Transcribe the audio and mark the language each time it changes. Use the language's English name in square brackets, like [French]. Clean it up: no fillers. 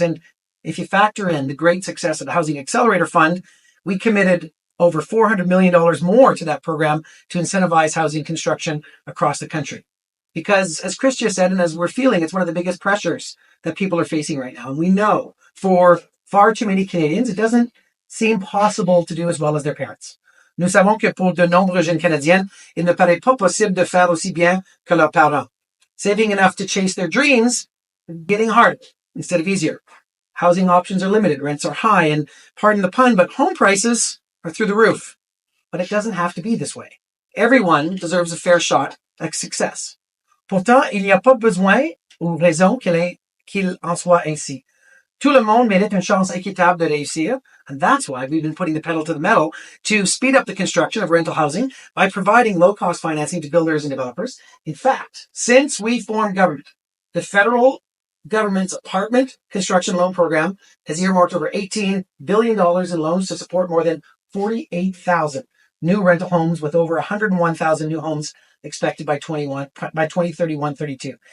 [English] And if you factor in the great success of the Housing Accelerator Fund, we committed over $400 million more to that program to incentivize housing construction across the country. Because as Chrystia said, and as we're feeling, it's one of the biggest pressures that people are facing right now. And we know for far too many Canadians, it doesn't seem possible to do as well as their parents. [French] Nous savons que pour de nombreuses jeunes Canadiennes, il ne paraît pas possible de faire aussi bien que leurs parents. [English] Saving enough to chase their dreams is getting hard instead of easier. Housing options are limited, rents are high, and pardon the pun, but home prices are through the roof. But it doesn't have to be this way. Everyone deserves a fair shot at success. [French] Pourtant, il n'y a pas besoin ou raison qu'il en soit ainsi. Tout le monde mérite une chance équitable de réussir. [English] And that's why we've been putting the pedal to the metal to speed up the construction of rental housing by providing low-cost financing to builders and developers. In fact, since we formed government, the federal government's apartment construction loan program has earmarked over $18 billion in loans to support more than 48,000 new rental homes, with over 101,000 new homes expected by 2031-32.